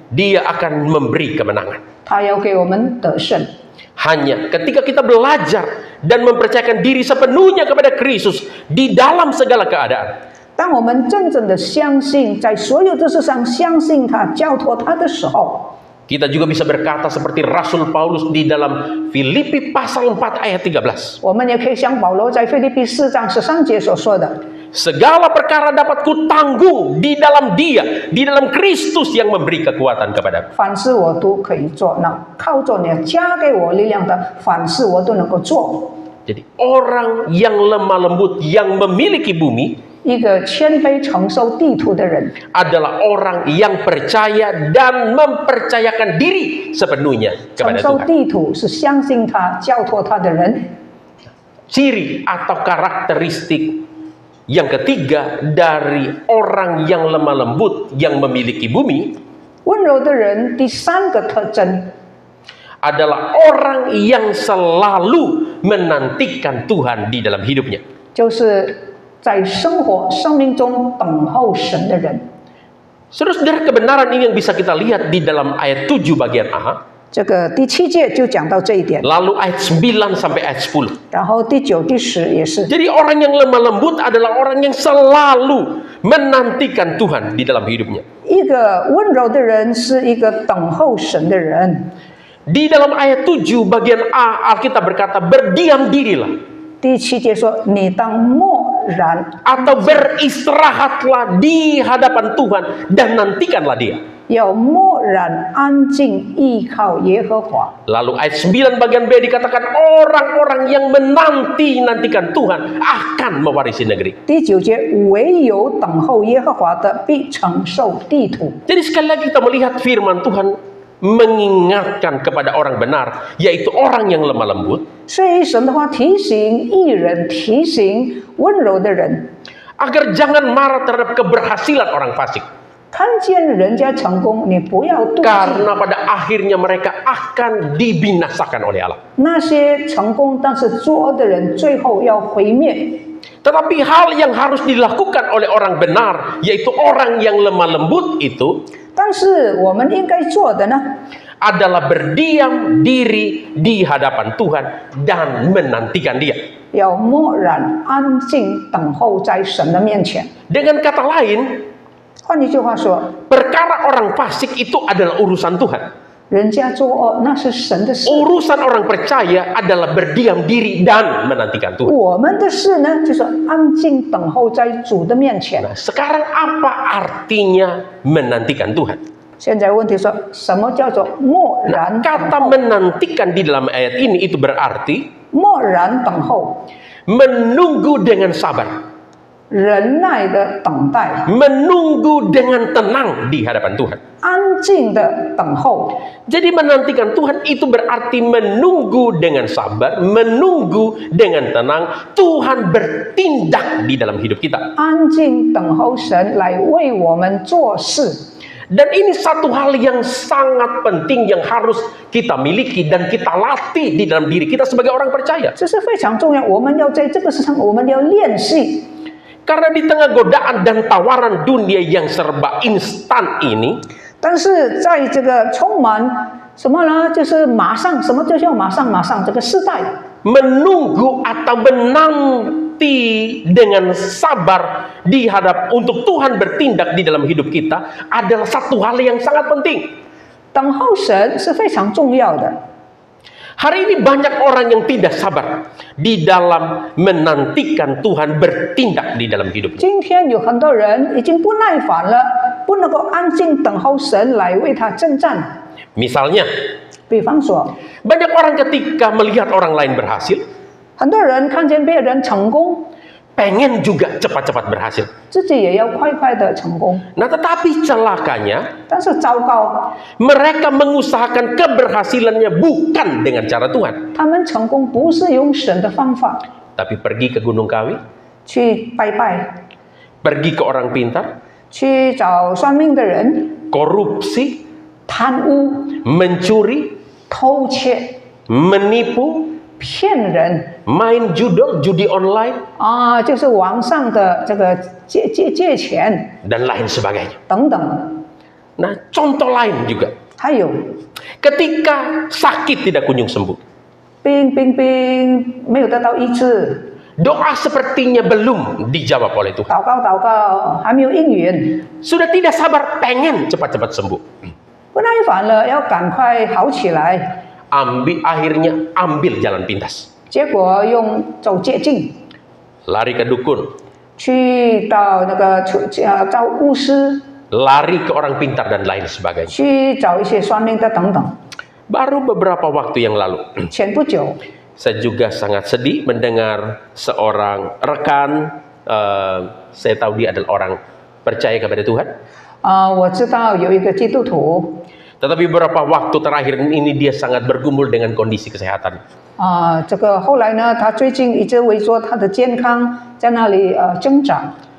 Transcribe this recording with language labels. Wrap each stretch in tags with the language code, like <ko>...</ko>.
<id>Dia akan memberi kemenangan.</id> <zh>他要给我们得胜。</zh> <id>Hanya ketika kita belajar dan mempercayakan diri sepenuhnya kepada Kristus di dalam segala keadaan,</id> <zh>当我们真正的相信，在所有的事上相信他、交托他的时候，</zh> <id>kita juga bisa berkata seperti Rasul Paulus di dalam Filipi pasal 4 ayat 13.</id> <zh>我们也可以像保罗在腓立比4章13节所说的：</zh> <id>Segala perkara dapat kutanggung di dalam Dia, di dalam Kristus yang memberi kekuatan kepadaku.</id> <zh>凡事我都可以做，那靠着你加给我力量的，凡事我都能够做。</zh> <id>Jadi orang yang lemah lembut yang memiliki bumi</id> <zh>一个谦卑承受地土的人，</zh> <id>adalah orang yang percaya dan mempercayakan diri sepenuhnya</id> <zh>承</zh> <id>kepada</id> <zh>受</zh> <id>Tuhan.</id> <zh>地土是相信他、交托他的人。</zh> <id>Ciri atau karakteristik yang ketiga dari orang yang lemah lembut yang memiliki bumi,</id> <zh>温柔的人第三个特征</zh> <id>adalah orang yang selalu menantikan Tuhan di dalam hidupnya.</id> <zh>就是在生活生命中等候神的人。</zh> <id>Saudara-saudara, kebenaran ini yang bisa kita lihat di dalam ayat 7 bagian A.</id> <zh>这个第7节就讲到这一点，</zh> <id>Lalu ayat 9 sampai ayat 10.</id> <zh>然后第9、第10也是。</zh> <id>Jadi orang yang lemah lembut adalah orang yang selalu menantikan Tuhan di dalam hidupnya.</id> <zh>一个温柔的人是一个等候神的人。</zh> <id>Di dalam ayat 7 bagian A, Alkitab berkata, berdiam dirilah</id> <zh>第7节说：“你当默然，</zh> <id>atau beristirahatlah di hadapan Tuhan dan nantikanlah Dia.</id> <zh>要默然安静，依靠耶和华。”</zh> <id>Lalu ayat 9 bagian B dikatakan orang-orang yang menanti-nantikan Tuhan akan mewarisi negeri.</id> <zh>第9节，唯有等候耶和华的，必承受地土。</zh> <id>Jadi sekali lagi kita melihat firman Tuhan mengingatkan kepada orang benar, yaitu orang yang lemah lembut,</id> <zh>所以神的话提醒义人，提醒温柔的人，</zh> <id>agar jangan marah terhadap keberhasilan orang fasik.</id> <zh>看见人家成功，你不要妒忌。</zh> <id>Karena pada akhirnya mereka akan dibinasakan oleh Allah.</id> <zh>那些成功但是作恶的人，最后要毁灭。</zh> <id>Tetapi hal yang harus dilakukan oleh orang benar, yaitu orang yang lemah lembut itu,</id> <zh>但是我们应该做的呢，</zh> <id>adalah berdiam diri di hadapan Tuhan dan menantikan Dia.</id> <zh>要默然安静等候在神的面前。</zh> <id>Dengan kata lain,</id> <zh>换一句话说，</zh> <id>perkara orang fasik itu adalah urusan Tuhan.</id> <zh>人家作恶那是神的事，</zh> <id>Urusan orang percaya adalah berdiam diri dan menantikan Tuhan.</id> <zh>我们的事呢，就是安静等候在主的面前。</zh> <id>Nah, sekarang apa artinya menantikan Tuhan?</id> <zh>现在问题说，什么叫做默然等</zh> <id>Kata</id> <zh>候？</zh> <id>menantikan di dalam ayat ini itu berarti</id> <zh>默然等候，</zh> <id>menunggu dengan sabar,</id> <zh>忍耐的等待，</zh> <id>menunggu dengan tenang di hadapan Tuhan.</id> <zh>安静的等候。</zh> <id>Jadi menantikan Tuhan itu berarti menunggu dengan sabar, menunggu dengan tenang, Tuhan bertindak di dalam hidup kita.</id> <zh>安静等候神来为我们做事。</zh> <id>Dan ini satu hal yang sangat penting yang harus kita miliki dan kita latih di dalam diri kita sebagai orang percaya.</id> <zh>这是非常重要，我们要在这个事上，我们要练习。</zh> <id>Karena di tengah godaan dan tawaran dunia yang serba instan ini,</id> <zh>但是在这个充满什么呢？就是马上，什么就叫马上马上这个时代，</zh> <id>menunggu atau menanti dengan sabar untuk Tuhan bertindak di dalam hidup kita adalah satu hal yang sangat penting.</id> <zh>等候神是非常重要的。</zh> <id>Hari ini banyak orang yang tidak sabar di dalam menantikan Tuhan bertindak di dalam hidupnya.</id> <zh>今天有很多人已经不耐烦了，不能够安静等候神来为他征战。</zh> <id>Misalnya,</id> <zh>比方说，</zh> <id>banyak orang ketika melihat orang lain berhasil,</id> <zh>很多人看见别人成功，</zh> <id>pengen juga cepat-cepat berhasil.</id> <zh>自己也要快快的成功。</zh> <id>Nah, tetapi celakanya,</id> <zh>但是糟糕，</zh> <id>mereka mengusahakan keberhasilannya bukan dengan cara Tuhan,</id> <zh>他们成功不是用神的方法，</zh> <id>tapi pergi ke Gunung Kawi,</id> <zh>去拜拜，</zh> <id>pergi ke orang pintar,</id> <zh>去找算命的人，</zh> <id>korupsi,</id> <zh>贪污、</zh> <id>mencuri,</id> <zh>偷窃、</zh> <id>menipu,</id> <zh>骗人</zh> <id>main judi online,</id> <zh>啊，就是网上的这个借钱</zh> <id>dan lain sebagainya.</id> <zh>等等。</zh> <id>Nah, contoh lain juga.</id> <zh>还有</zh> <id>Ketika sakit tidak kunjung sembuh,</id> <zh>病没有得到医治，</zh> <id>doa sepertinya belum dijawab oleh Tuhan.</id> <zh>祷告还没有应允，</zh> <id>Sudah tidak sabar, pengen cepat-cepat sembuh.</id> <zh>不耐烦了，要赶快好起来，</zh> <id>Akhirnya ambil jalan pintas.</id> <zh>结果用走捷径，</zh> <id>Lari ke dukun,</id> <zh>去到那个找巫师，</zh> <id>lari ke orang pintar dan lain sebagainya.</id> <zh>去找一些算命的等等。</zh> <id>Baru beberapa waktu yang lalu,</id> <zh>前不久，</zh> <id>saya juga sangat sedih mendengar seorang rekan, saya tahu dia adalah orang percaya kepada Tuhan.</id> <zh>我知道有一个基督徒，</zh> <id>Tetapi beberapa waktu terakhir ini dia sangat bergumul dengan kondisi kesehatan.</id> <zh>这个后来呢，他最近一直为说他的健康在那里挣扎。</zh>